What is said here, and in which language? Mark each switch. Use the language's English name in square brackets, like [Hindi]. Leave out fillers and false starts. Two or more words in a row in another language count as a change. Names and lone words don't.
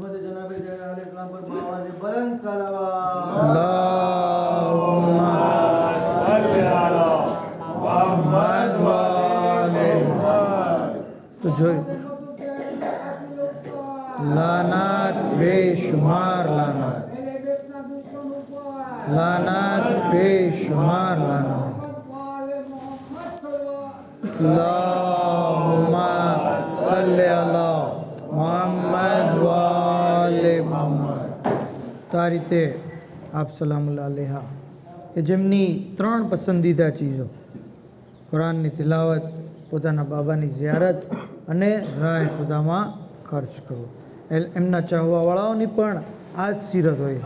[Gujarati] તો જોયું, [Urdu] لعنت بےشمار لعنت, لعنت بےشمار لعنت. [Arabic] اللهم صل على محمد وآل محمد. [Gujarati] તો આ રીતે આપ [Arabic] سلام الله عليها [Gujarati] કે જેમની 3 પસંદીદા ચીજો, કુરાનની તિલાવત, પોતાના બાબાની ઝિયારત અને રાહ ખુદામાં ખર્ચ કરવો, એમના ચાહવાવાળાઓની પણ આ જ સીરત હોય.